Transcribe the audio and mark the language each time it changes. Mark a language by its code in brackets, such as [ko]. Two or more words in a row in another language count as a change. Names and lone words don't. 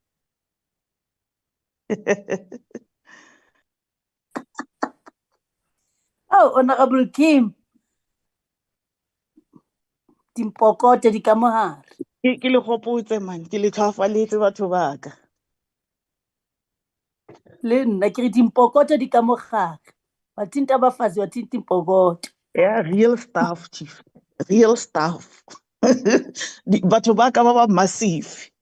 [en] Oh, Honorable Kim. [tn] Dimpokote di ka mohare. Ke le gopotse man, ke le tlhoafaletse batho ba ka. Le nna ke re dimpokoto di ka mogare. [zu] Wathinta abafazi wathinta impokoto. [en] Yeah, real stuff, chief. Real stuff. [tn] Batho ba ka ba ba massive.